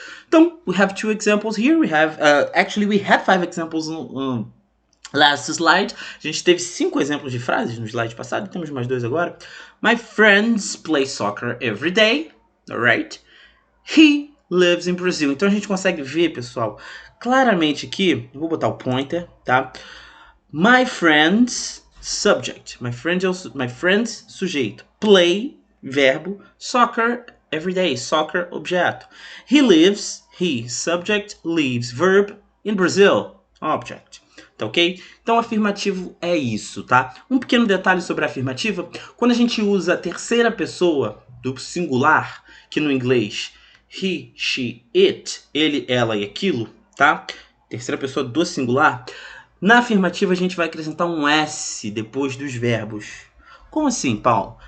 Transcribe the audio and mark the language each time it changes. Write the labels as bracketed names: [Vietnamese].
[English] Então, we have 2 examples here. We have, actually, we had 5 examples last slide. [Portuguese] A gente teve 5 exemplos de frases no slide passado. Temos mais 2 agora. [English] My friends play soccer every day. Alright? He lives in Brazil. [Portuguese] Então a gente consegue ver, pessoal, claramente aqui, eu vou botar o pointer, tá? [English] My friends, subject. My friends, sujeito. Play, verbo. Soccer, everyday. Soccer, objeto. He lives, he, subject, lives, verb, in Brazil, object. [Portuguese] Tá ok? Então, afirmativo é isso, tá? Um pequeno detalhe sobre a afirmativa. Quando a gente usa a terceira pessoa do singular, que no inglês he, she, it, ele, ela e aquilo, tá? Terceira pessoa do singular. Na afirmativa a gente vai acrescentar um S depois dos verbos. Como assim, Paulo?